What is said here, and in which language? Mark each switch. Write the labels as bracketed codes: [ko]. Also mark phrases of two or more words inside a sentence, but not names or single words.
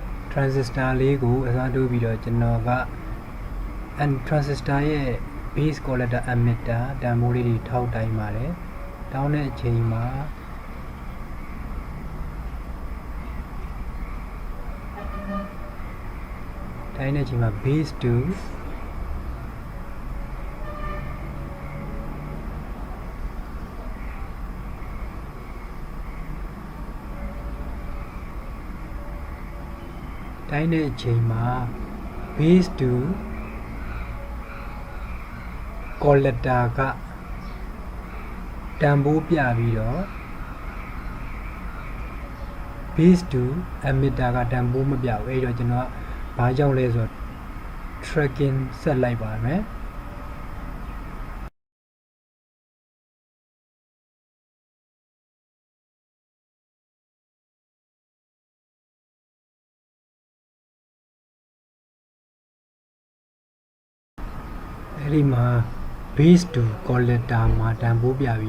[my] transistor လေးကိုအစားထိုးပြီးတော့ကျွန်တော်က [en] and transistor [my] ရဲ့ [en] base collector emitter [my] တန်ဖိုးလေးတွေထောက်တိုင်းပါတယ်တောင်းတဲ့အချိန်မှာ တိုင်းတဲ့အချိန်မှာ [en] base to [my] တိုင်းတဲ့အချိန်မှာ [en] base to [my] collector ကတန်ဖိုးပြပြီးတော့ [en] base to emitter [my] ကတန်ဖိုးမပြဘူးအဲ့တော့ကျွန်တော်ကဘာကြောင့်လဲဆိုတော့ tracking ဆက်လိုက်ပါမယ် အဲ့ဒီမှာ [en] base to collector [my] မှာတန်ဖိုးပြပြီး